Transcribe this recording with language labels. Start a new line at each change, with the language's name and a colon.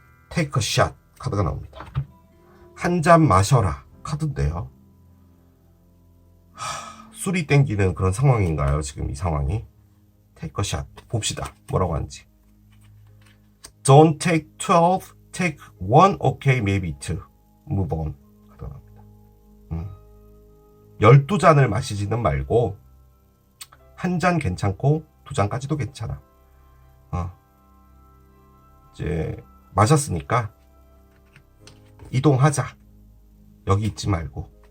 Korean: Take a shot 카드가 나옵니다. 한 잔 마셔라 카드인데요. 술이 땡기는 그런 상황인가요? 지금 이 상황이. Take a shot 봅시다. 뭐라고 하는지.
English: Don't take 12, take 1, okay, maybe 2.
Korean: Move on. 카드가 나옵니다. 12잔을 마시지는 말고 한 잔 괜찮고 2잔까지도 괜찮아. 이제 마셨으니까 이동하자. 여기 있지 말고.